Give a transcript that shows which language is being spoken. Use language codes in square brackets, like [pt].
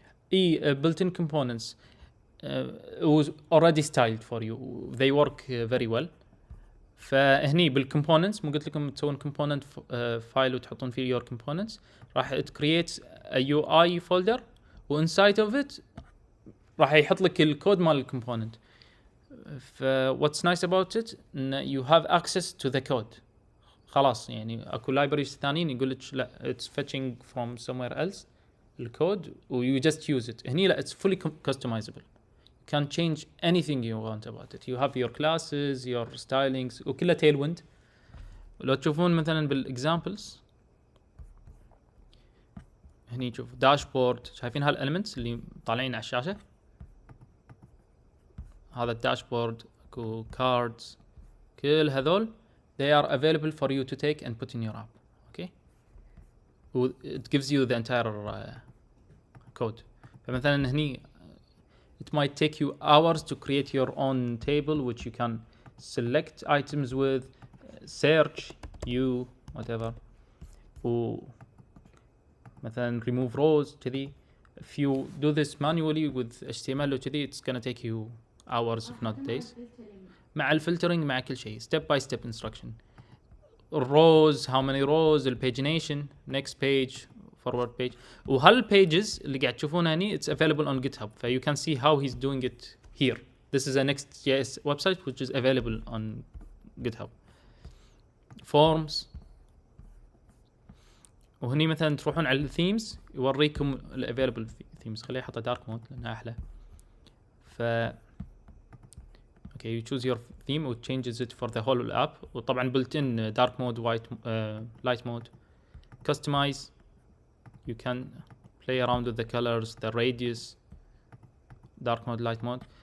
[en] Built-in components was already styled for you. They work very well. [ar] فهني بالcomponents مو قلت لكم تسوون component file وتحطون فيه [en] your components. [ar] راح [en] it creates a UI folder وinside of it راح [ar] يحط لك الكود مال [en] الcomponent. what's nice about it you have access to the code. [ar] خلاص يعني اكو [en] libraries [ar] ثانيين يقول لك لا [en] it's fetching from somewhere else [ar] الكود و [en] you just use it. [ar] هني لا [en] it's fully customizable. You can change anything you want about it. You have your classes, your stylings [ar] وكله [en] tailwind. [ar] لو تشوفون مثلا بالexamples هني شوف dashboard شايفين هالelements اللي طالعين على الشاشة. هذا الداشبورد اكو [en] cards [ar] كل هذول [en] they are available for you to take and put in your app. Okay. It gives you the entire code. [ar] فمثلا هني [en] it might take you hours to create your own table which you can select items with, search, view whatever [ar] مثلا [en] remove rows [ar] كذي. [en] if you do this manually with HTML [ar] وكذي [en] it's gonna take you hours if not days. [ar] مع الفلترنج مع كل شيء [en] step by step instruction. rows how many rows الpagination next page forward page. وهالpages [ar] اللي قاعد تشوفونها هني [en] it's available on GitHub ف you can see how he's doing it here. This is a NextJS website which is available on GitHub. forms. [ar] وهني مثلا تروحون على الثيمز يوريكم الافيلبل ثيمز. خليه احطه دارك مود لانها احلى. ف [en] okay you choose your theme which changes it for the whole app. [ar] وطبعا [en] built in dark mode white light mode. customize you can play around with the colors, the radius, dark mode, light mode.